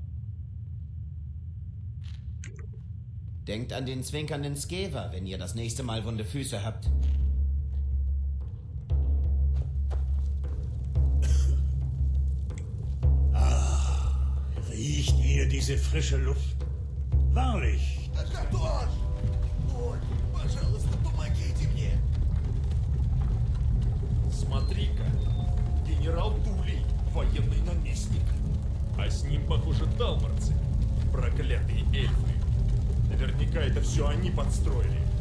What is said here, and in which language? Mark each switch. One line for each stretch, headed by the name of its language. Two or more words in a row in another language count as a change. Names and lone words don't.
German: Denkt an den zwinkernden Skewer, wenn ihr das nächste Mal wunde Füße habt. Riecht ihr diese frische Luft? Wahrlich.
Russian: Смотри-ка, генерал Тулей, военный наместник. А с ним, похоже, далмарцы, проклятые эльфы. Наверняка это все они подстроили.